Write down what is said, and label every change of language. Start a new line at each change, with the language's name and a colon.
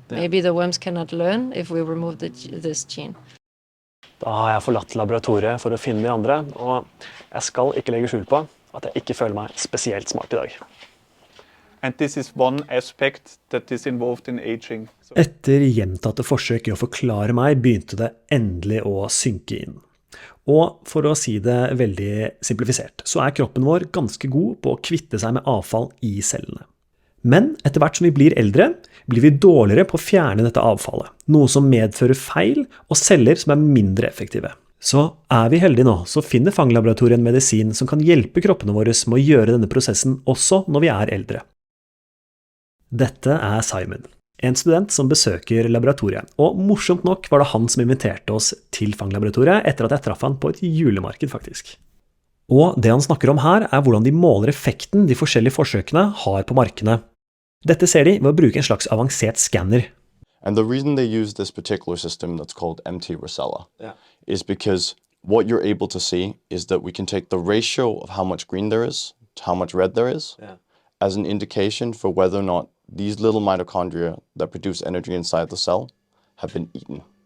English: Yeah. Maybe the worms cannot learn if we remove this gene.
Norwegian: Da har jeg forlatt laboratoriet for å finne de andre, og jeg skal ikke legge skjul på at jeg ikke føler meg spesielt smart i dag.
English: And this is one aspect that is involved in aging. So
Norwegian: Etter gjentatte forsøk i å forklare meg, begynte det endelig å synke inn. Og for å si det veldig simplifisert, så er kroppen vår ganske god på å kvitte seg med avfall i cellene. Men etter hvert som vi blir eldre, blir vi dårligere på å fjerne dette avfallet, noe som medfører feil og celler som er mindre effektive. Så er vi heldige nå, så finner Fang-laboratoriet en medisin som kan hjelpe kroppene våre med å gjøre denne prosessen også når vi er eldre. Dette er Simon, en student som besøker laboratoriet, og morsomt nok var det han som inviterte oss til Fang-laboratoriet etter at jeg traff han på et julemarked faktisk. Og det han snakker om her er hvordan de måler effekten de forskjellige forsøkene har på markene. Dette ser de ved å bruke en slags avansert scanner.
English: And the reason they use this particular system that's called MT Rosella is because what you're able to see is that we can take the ratio of how much green there is to how much red there is as an indication for whether or not these little mitochondria that produce energy inside the cell have been eaten.